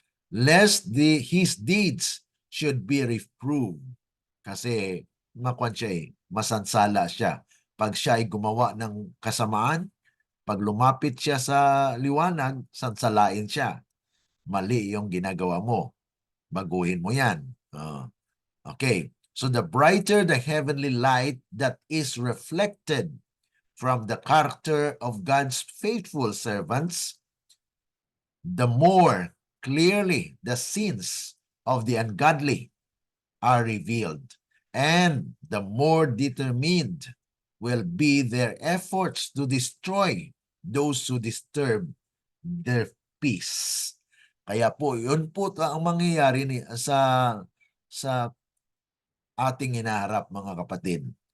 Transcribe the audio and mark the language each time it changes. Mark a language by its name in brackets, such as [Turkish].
[English] Lest his deeds should be reproved. [Filipino] Kasi makuan siya masansala siya. Pag siya ay gumawa ng kasamaan, pag lumapit siya sa liwanag, sansalain siya. Mali yung ginagawa mo. Baguhin mo yan. Okay. [English] So the brighter the heavenly light that is reflected from the character of God's faithful servants, the more clearly the sins of the ungodly are revealed, and the more determined will be their efforts to destroy those who disturb their peace. [Filipino] Kaya po, yun po ang mangyayari sa ating inaharap, mga kapatid.